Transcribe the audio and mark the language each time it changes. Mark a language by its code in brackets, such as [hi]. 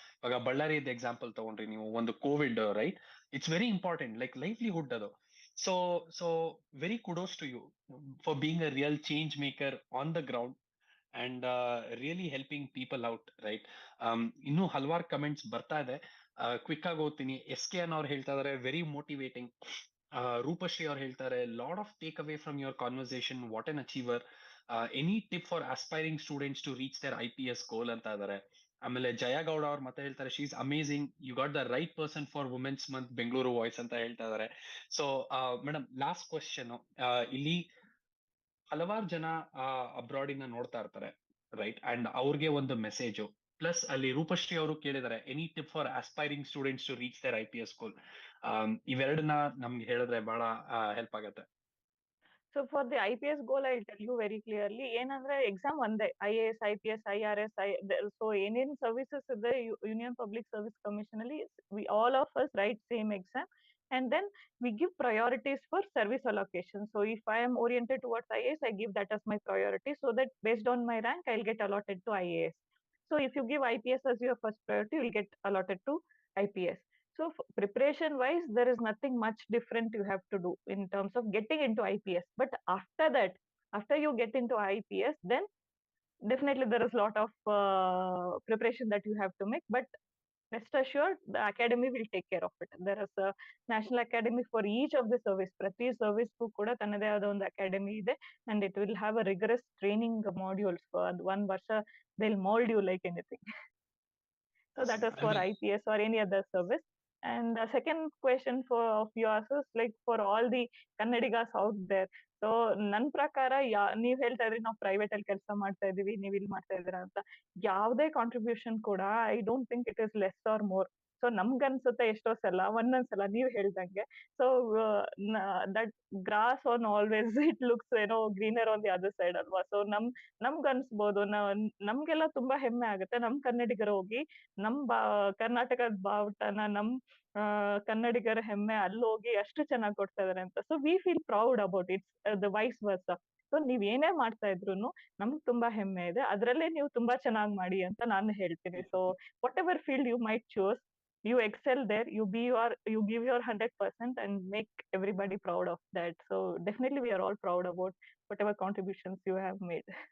[kn] ಇವಾಗ ಬಳ್ಳಾರಿಯದ್ ಎಕ್ಸಾಂಪಲ್ ತಗೊಂಡ್ರಿ ನೀವು, ಒಂದು Covid, right? [en] It's very important, like livelihood ಅದು. So very kudos to you for being a real change maker on the ground and really helping people out, right? [kn] ಇನ್ನು ಹಲವಾರು comments ಬರ್ತಾ ಇದೆ, quick ಆಗಿ ಓದ್ತೀನಿ. SKN ಅವ್ರು ಹೇಳ್ತಾ ಇದಾರೆ [en] Very motivating. [kn] ರೂಪಶ್ರೀ ಅವ್ರು ಹೇಳ್ತಾರೆ [en] lot of take away from your conversation, what an achiever, any tip for aspiring students to reach their IPS goal [kn] ಅಂತ ಇದಾರೆ. ಆಮೇಲೆ ಜಯಗೌಡ ಅವ್ರು ಮತ್ತೆ ಹೇಳ್ತಾರೆ [en] she is amazing, you got the right person for women's month Bengaluru voice [kn] ಅಂತ ಹೇಳ್ತಾ ಇದಾರೆ. So madam, [en] Last question. [kn] ಇಲ್ಲಿ ಹಲವಾರು ಜನ ಅಬ್ರಾಡ್ ಇಂದ ನೋಡ್ತಾ ಇರ್ತಾರೆ, ರೈಟ್? [en] and [kn] ಅವ್ರಿಗೆ ಒಂದು ಮೆಸೇಜ್, ಪ್ಲಸ್ ಅಲ್ಲಿ ರೂಪಶ್ರೀ ಅವರು ಕೇಳಿದಾರೆ [en] Any tip for aspiring students to reach their IPS goal. [kn] ಇವೆರಡನ್ನ ನಮ್ಗೆ ಹೇಳಿದ್ರೆ ಬಹಳ ಹೆಲ್ಪ್ ಆಗತ್ತೆ. [en] So for the IPS goal, I'll tell you very clearly. [kn] ಏನಂದ್ರೆ ಎಕ್ಸಾಮ್ ಒಂದೇ, IAS, IPS, IRS. ಸೊ ಏನೇನ್ ಸರ್ವಿಸಸ್ ಇದೆ ಯೂನಿಯನ್ ಪಬ್ಲಿಕ್ ಸರ್ವಿಸ್ ಕಮಿಷನ್ ಅಲ್ಲಿ, [en] we all of us write same exam, and then we give priorities for service allocation. So if I am oriented towards IAS, I give that as my priority, so that based on my rank, I'll get allotted to IAS. So if you give IPS as your first priority, you'll get allotted to IPS. So preparation wise, there is nothing much different you have to do in terms of getting into IPS. But after that, after you get into IPS, then definitely there is a lot of preparation that you have to make. But rest assured, the academy will take care of it. There is a national academy for each of the service. [kn] ಪ್ರತಿ service ಕೂಡ ತನ್ನದೇ ಆದ ಒಂದು academy ಇದೆ, [en] and it will have a rigorous training modules for [kn] 1 ವರ್ಷ. [en] They'll mold you like anything. So that is for IPS or any other service. And the second question of yours is like for all the Kannadigas out there. [kn] So ನನ್ ಪ್ರಕಾರ ನೀವ್ ಹೇಳ್ತಾ ಇದ್ರಿ ನಾವು private ಅಲ್ಲಿ ಕೆಲಸ ಮಾಡ್ತಾ ಇದೀವಿ, ನೀವ್ ಇಲ್ಲಿ ಮಾಡ್ತಾ ಇದೀರಾ ಅಂತ. ಯಾವುದೇ ಕಾಂಟ್ರಿಬ್ಯೂಷನ್ ಕೂಡ [en] I don't think it is less or more. [kn] So ನಮ್ಗನ್ಸುತ್ತೆ ಎಷ್ಟೋ ಸಲ, ಒಂದೊಂದ್ಸಲ ನೀವ್ ಹೇಳ್ದಂಗೆ. [en] So that grass on always it looks greener on the other side ಅಲ್ವಾ. [kn] ಸೊ ನಮ್ಗನ್ಸ್ಬೋದು, ನಮ್ಗೆಲ್ಲ ತುಂಬಾ ಹೆಮ್ಮೆ ಆಗುತ್ತೆ ನಮ್ ಕನ್ನಡಿಗರು ಹೋಗಿ ನಮ್ ಕರ್ನಾಟಕದ ಬಾವುಟನ, ನಮ್ ಕನ್ನಡಿಗರ ಹೆಮ್ಮೆ ಅಲ್ಲಿ ಹೋಗಿ ಅಷ್ಟು ಚೆನ್ನಾಗಿ ಕೊಡ್ತಾ ಇದಾರೆ ಅಂತ. So [en] We feel proud about it's the vice versa. [kn] ಸೊ ನೀವ್ ಏನೇ ಮಾಡ್ತಾ ಇದ್ರು ನಮ್ಗ್ ತುಂಬಾ ಹೆಮ್ಮೆ ಇದೆ, ಅದ್ರಲ್ಲೇ ನೀವು ತುಂಬಾ ಚೆನ್ನಾಗಿ ಮಾಡಿ ಅಂತ ನಾನು ಹೇಳ್ತೀನಿ. [en] So whatever field you might choose, you excel there, you give your 100% and make everybody proud of that. So definitely we are all proud about whatever contributions you have made.